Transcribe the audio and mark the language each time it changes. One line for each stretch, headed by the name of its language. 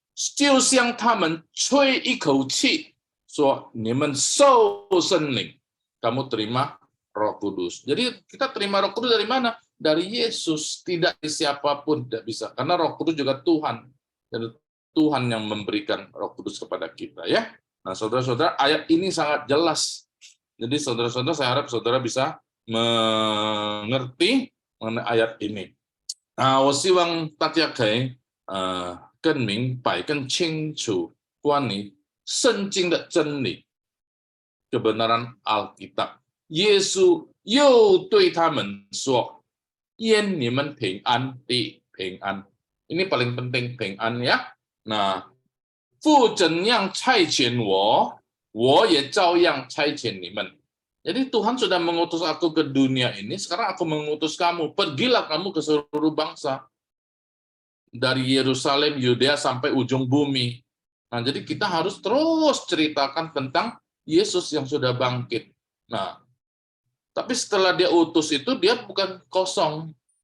Chinese: 就像他们吹一口气，说你们受圣灵，
Indonesian: kamu terima Roh Kudus. Jadi kita terima Roh Kudus dari mana? Dari Yesus, tidak dari siapapun, tidak bisa. Karena Roh Kudus juga Tuhan. Dan Tuhan yang memberikan Roh Kudus kepada kita ya. Nah, saudara-saudara, ayat ini sangat jelas. Jadi saudara-saudara, saya harap saudara bisa mengerti mengenai ayat ini.
Chinese: 我希望大家可以更明白、更清楚关于圣经的真理、
Indonesian: kebenaran Alkitab.
Chinese: 耶稣又对他们说：“愿你们平安地平安。”
Indonesian: Ini paling penting 平安 ya.
Chinese: Nah, 父怎样差遣我，我也照样差遣你们。
Indonesian: Jadi Tuhan sudah mengutus aku ke dunia ini, sekarang aku mengutus kamu. Pergilah kamu ke seluruh bangsa. Dari Yerusalem, Yudea sampai ujung bumi. Nah, jadi kita harus terus ceritakan tentang Yesus yang sudah bangkit. Nah, tapi setelah dia utus itu, dia bukan kosong.